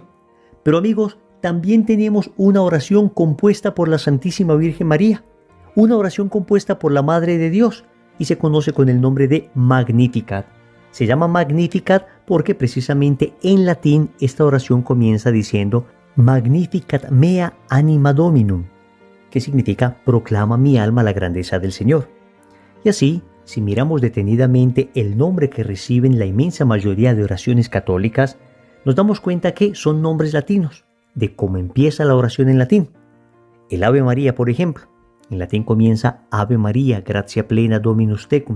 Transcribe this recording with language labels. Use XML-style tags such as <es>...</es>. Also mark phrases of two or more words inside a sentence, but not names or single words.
<es>Pero amigos, también tenemos una oración compuesta por la Santísima Virgen María, una oración compuesta por la Madre de Dios, y se conoce con el nombre de Magnificat. Se llama Magnificat porque precisamente en latín esta oración comienza diciendo:</es> <la>Magnificat mea anima Dominum,</la> <es>que significa proclama mi alma la grandeza del Señor. Y así, si miramos detenidamente el nombre que reciben la inmensa mayoría de oraciones católicas, nos damos cuenta que son nombres latinos, de cómo empieza la oración en latín. El Ave María, por ejemplo, en latín comienza</es> <la>Ave María, gratia plena Dominus tecum.</la>